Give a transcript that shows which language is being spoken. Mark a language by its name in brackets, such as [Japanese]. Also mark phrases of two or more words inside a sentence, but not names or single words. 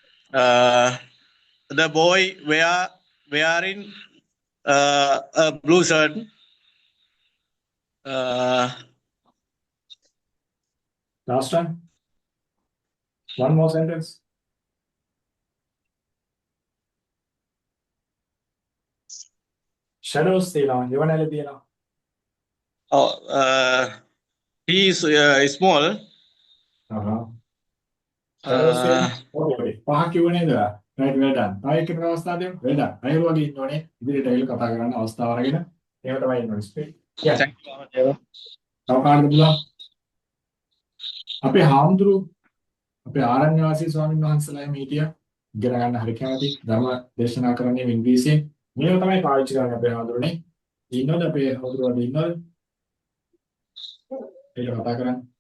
[English] The boy wearing a blue shirt. Last one. One more sentence. Shadows [Sinhala] තියෙනවා. එවනැල තියෙනවා. [English] Oh, he is small. Shadows [Sinhala] තියෙනවා. [English] Okay. [Sinhala] පහක් කිව්ව නේද? [English] Right, well done. [Sinhala] තව එක්කෙනෙක් අවස්ථාව දෙමු. [English] well done. [Sinhala] අයරු වගේ ඉන්න ඕනේ. ඉදිරියට ඇවිල්ලා කතා කරන්න අවස්ථාව අරගෙන. එහෙම තමයි ඉන්න ඕනේ. [English] Speak. Yeah. Thank you, Avatero. [Sinhala] තව කාටද පුළුවන්? අපේ හාමුදුරු අපේ ආරණ්‍ය වාසී ස්වාමීන් වහන්සේලා එහෙම හිටියා. ඉගෙන ගන්න හරි කැමති. ධර්ම දේශනා කරන්නේ ඉංග්‍රීසියෙන්. මේව තමයි පාවිච්චි කරන්නේ අපේ හාමුදුරනේ. ඉන්නවද අපේ හාමුදුරුවෝ වගේ ඉන්නවද? ඒක කතා කරන්න.